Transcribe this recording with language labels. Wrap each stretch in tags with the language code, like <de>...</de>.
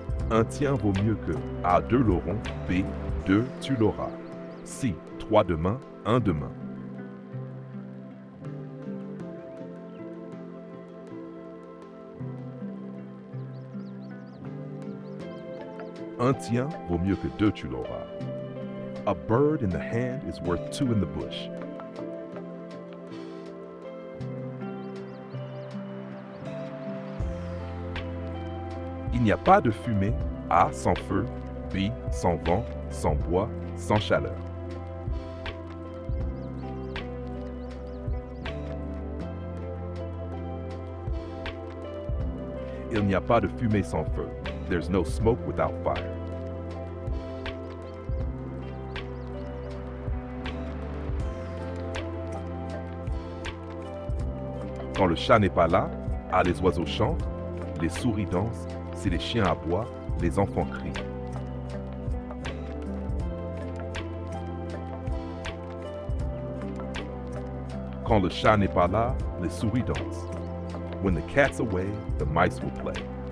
<fr>Un tien vaut mieux que A. Deux l'auront, B. Deux, tu l'auras. C. Trois demain, un demain. Un tien vaut mieux que deux, tu l'auras.</fr> <en>A bird in the hand is worth two in the bush.</en> <fr>Il n'y a pas de fumée, A. Sans feu, B. Sans vent, sans bois, sans chaleur. Il n'y a pas de fumée sans feu.</fr> <en>There's no smoke without fire.</en> <fr>Quand le chat n'est pas là, ah, les oiseaux chantent, les souris dansent, si les chiens aboient, les enfants crient. Quand le chat n'est pas là, les souris dansent.</fr> <en>When the cat's away, the mice will play.</en>